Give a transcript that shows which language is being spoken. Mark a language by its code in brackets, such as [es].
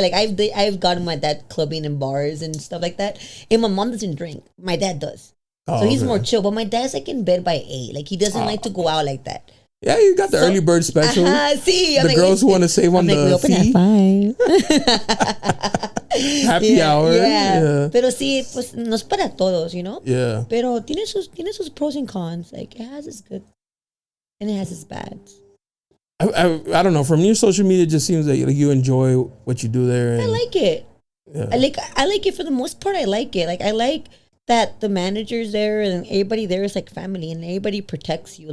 [en] Like I've gotten my dad clubbing in bars and stuff like that. And my mom doesn't drink. My dad does. So he's more chill. But my dad's like in bed by 8. Like he doesn't like to go out like that. Yeah, you got the early bird special. See, the girls who want to save on the fee. Happy hour. Yeah. [es] Pero sí, pues no es para todos, [en] you know? Yeah. [es] Pero tiene sus [en] pros and cons. Like it has its good and it has its bads. I don't know. From your social media, it just seems like you enjoy what you do there. And, I like it. Yeah. I like it for the most part. I like it. Like I like that the managers there and everybody there is like family and everybody protects you.